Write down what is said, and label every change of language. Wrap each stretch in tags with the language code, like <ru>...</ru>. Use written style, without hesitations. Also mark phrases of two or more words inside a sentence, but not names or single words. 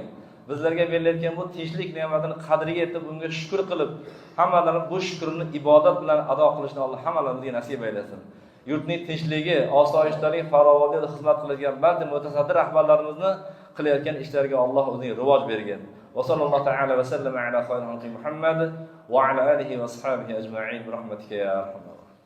<uz>Bizlarga berilayotgan bu tinchlik ne'matini qadriga yetib, bunga shukr qilib, hammalarning bu shukrini ibodat bilan ado qilishni Alloh hammalarimizga nasib aylasin. Yurtning tinchligi, osoyishtalik, farovonlikda xizmat qiladigan barcha mutasaddi rahbarlarimizni qilayotgan ishlariga Alloh o'zining rivoj bergan.</uz> <ar>وصلى الله تعالى وسلم على خير خلقه محمد وعلى آله وأصحابه أجمعين برحمتك يا أرحم</ar>